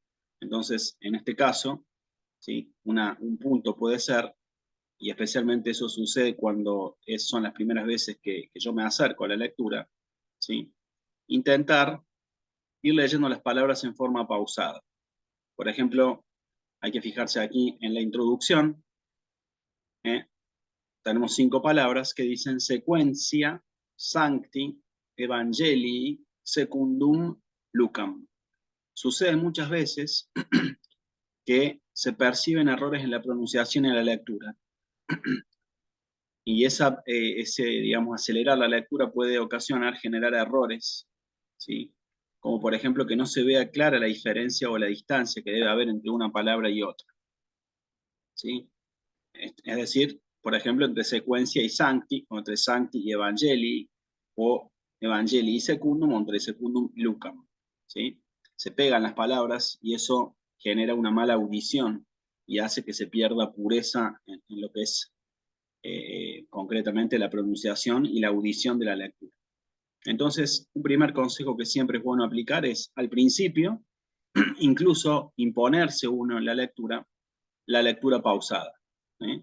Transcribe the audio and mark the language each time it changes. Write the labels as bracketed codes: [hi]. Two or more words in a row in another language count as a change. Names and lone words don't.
[es] Entonces, en este caso, ¿sí? Un punto puede ser, y especialmente eso sucede cuando son las primeras veces que yo me acerco a la lectura, ¿sí? Intentar ir leyendo las palabras en forma pausada. Por ejemplo, hay que fijarse aquí en la introducción, ¿eh? Tenemos 5 palabras que dicen [la] sequentia sancti evangelii secundum Lucam. [es] Sucede muchas veces que se perciben errores en la pronunciación y en la lectura. Y ese, digamos, acelerar la lectura puede generar errores, ¿sí? Como por ejemplo que no se vea clara la diferencia o la distancia que debe haber entre una palabra y otra, ¿sí? Es decir, por ejemplo, entre secuencia y sancti, o entre sancti y evangelii, o evangelii y secundum, o entre secundum y lucam, ¿sí? Se pegan las palabras y eso genera una mala audición y hace que se pierda pureza en lo que es concretamente la pronunciación y la audición de la lectura. Entonces, un primer consejo que siempre es bueno aplicar es, al principio, incluso imponerse uno en la lectura pausada, ¿eh?